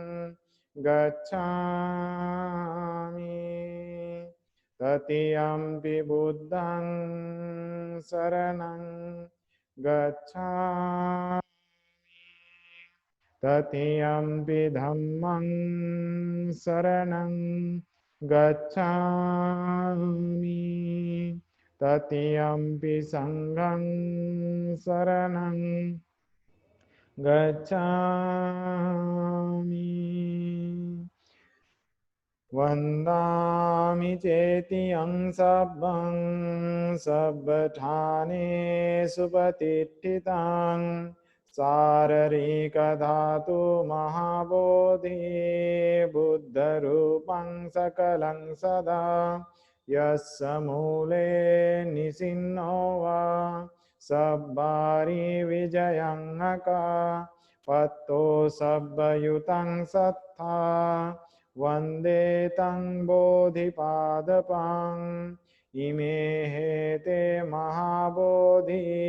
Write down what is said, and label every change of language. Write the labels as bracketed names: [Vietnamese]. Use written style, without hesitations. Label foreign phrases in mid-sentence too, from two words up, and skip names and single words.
[Pali] गच्छामि तृतीयंपि बुद्धं शरणं गच्छामि तृतीयंपि धम्मं शरणं गच्छामि तृतीयंपि संघं शरणं गच्छामि वन्दामि चेतियं सब्बं सब्बठानेषु प्रतिष्ठितं शारीरिकधातु महाबोधि बुद्धरूपं सकलं सदा यस्य मूले निसिन्नो वा सब्बारि विजयं नका पत्तो सब्बयुतं सत्था वन्दे तं बोधिपादपं इमे हेते महाबोधि